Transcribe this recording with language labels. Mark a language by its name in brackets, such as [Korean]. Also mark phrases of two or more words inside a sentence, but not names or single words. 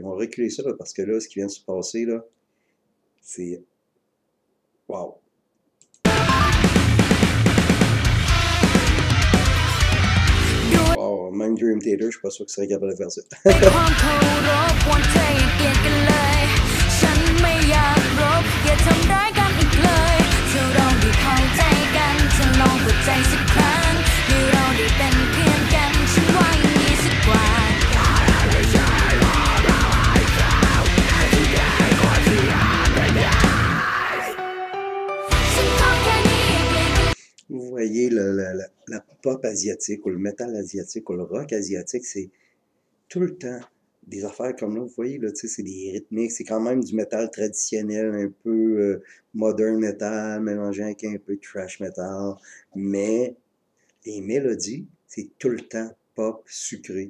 [French] On va reculer ça là, parce que là, ce qui vient de se passer là, c'est... Wow! Wow, même Dream Theater, je suis pas sûr que ce serait capable de faire ça. [Thai] ความเคารพวอนเธออย่าเปลี่ยนกันเลยฉันไม่อยากรบอย่าทำร้ายกันอีกเลยเธอเราได้เข้าใจกันเธอลองเปิดใจสักครั้งให้เราได้เป็นเพื่อนกันฉันว่าอย่างนี้สักกว่า [French] Vous voyez, la pop asiatique, ou le métal asiatique, ou le rock asiatique, c'est tout le temps des affaires comme là, vous voyez, là, tu sais, c'est des rythmiques, c'est quand même du métal traditionnel, un peu [English] modern metal, [French] mélangé avec un peu de [English] thrash metal, [French] mais les mélodies, c'est tout le temps pop sucré.